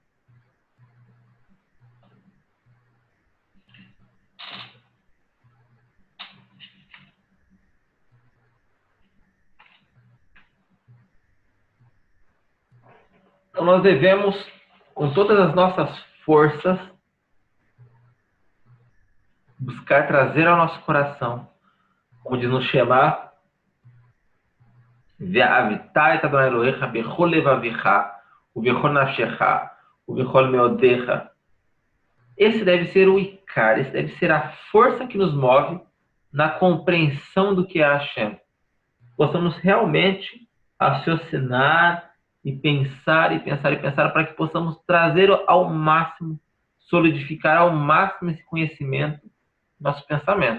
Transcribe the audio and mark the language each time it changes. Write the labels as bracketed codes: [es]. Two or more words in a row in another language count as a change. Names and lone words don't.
[pt] Então nós devemos, com todas as nossas forças, buscar trazer ao nosso coração, como diz no Shema, [he] ואהבת את ה' אלהיך בכל לבבך, ובכל נפשך, ובכל מאדך. [pt] Esse deve ser o Icar, esse deve ser a força que nos move na compreensão do que é Hashem. Possamos realmente raciocinar e pensar para que possamos trazer ao máximo, solidificar ao máximo esse conhecimento no nosso pensamento.